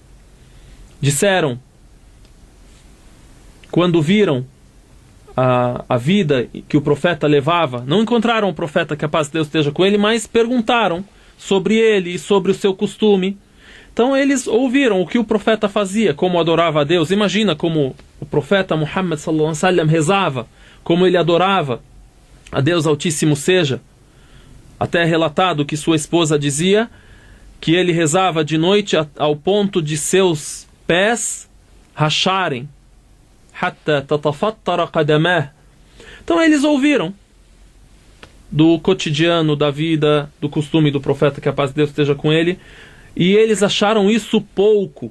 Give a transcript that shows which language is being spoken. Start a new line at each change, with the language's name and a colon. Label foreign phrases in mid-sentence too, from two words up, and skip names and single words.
Portuguese: Disseram, quando viram a vida que o profeta levava, não encontraram o profeta, que a paz de Deus esteja com ele, mas perguntaram sobre ele e sobre o seu costume. Então eles ouviram o que o profeta fazia, como adorava a Deus. Imagina como o profeta Muhammad
Arabic: صلى الله عليه وسلم
Portuguese: rezava, como ele adorava a Deus Altíssimo seja. Até é relatado que sua esposa dizia que ele rezava de noite ao ponto de seus pés racharem.
Arabic: حتى تتفطر قدماه.
Portuguese: Então eles ouviram do cotidiano, da vida, do costume do profeta, que a paz de Deus esteja com ele, e eles acharam isso pouco.